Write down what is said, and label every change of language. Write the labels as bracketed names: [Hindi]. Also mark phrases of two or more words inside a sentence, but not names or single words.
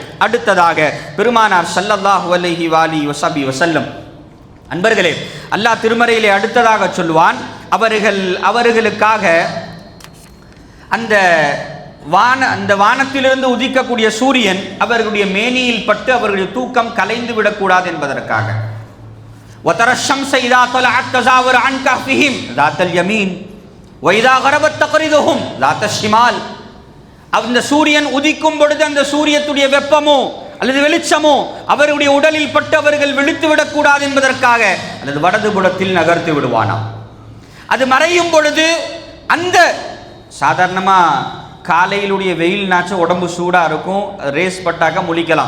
[Tamil] அடுத்ததாக பெருமானார் [Arabic] صلى الله عليه وسلم [Tamil] அன்பர்களே, அல்லாஹ் திருமறையிலே அடுத்ததாக சொல்லுவான், அவர்களுக்காக அந்த வானத்திலிருந்து உதிக்கக்கூடிய சூரியன் அவர்களுடைய மேனியில் பட்டு அவர்களுடைய தூக்கம் கலைந்து விடக்கூடாது என்பதற்காக. [Arabic] وَتَرَى الشَّمْسَ إِذَا طَلَعَتْ تَزَاوَرُ عَنْ كَهْفِهِمْ ذَاتَ الْيَمِينِ وَإِذَا غَرَبَتْ تَقْرِضُهُمْ ذَاتَ الشِّمَالِ. [Tamil] அந்த சூரியன் உதிக்கும் பொழுது அந்த சூரியத்துடைய வெப்பமோ அல்லது வெளிச்சமோ அவருடைய உடலில் பட்டு அவர்கள் விழித்து விடக்கூடாது என்பதற்காக அல்லது வடது புறத்தில் நகர்த்து விடுவானாம். அது மறையும் பொழுது அந்த சாதாரணமாக காலையிலுடைய வெயில்னாச்சும் உடம்பு சூடாக இருக்கும், ரேஸ் பட்டாக்க முழிக்கலாம்.